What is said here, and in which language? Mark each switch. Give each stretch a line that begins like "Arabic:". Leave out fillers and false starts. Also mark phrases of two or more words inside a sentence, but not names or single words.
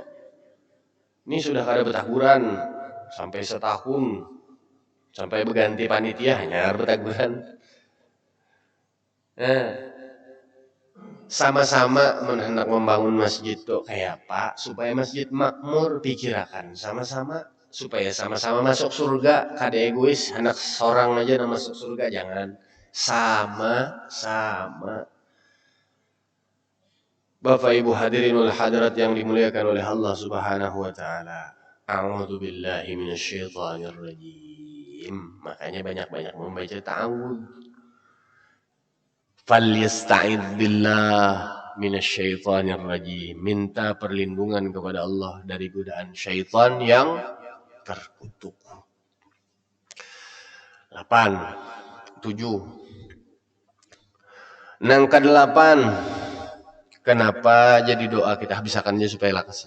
Banjar: Ini sudah kada betakuran sampai setahun. Sampai berganti panitia hanya betakuran. Nah, sama-sama hendak membangun masjid tuh kayak apa supaya masjid makmur, pikirakan sama-sama supaya sama-sama masuk surga. Kada egois anak seorang aja yang masuk surga, jangan. Sama-sama. Bapak Ibu
Arabic: الحاضرين الحاضرات
Banjar: yang dimuliakan oleh Allah
Arabic: سبحانه وتعالى. أعوذ بالله من الشيطان الرجيم.
Banjar: Makanya banyak-banyak membaca ta'awudz.
Arabic: فليستعذ بالله من الشيطان الرجيم.
Banjar: Minta perlindungan kepada Allah dari godaan syaitan yang terkutuk. 8 7 Nang ke-8, kenapa jadi doa kita habisakannya supaya lakas.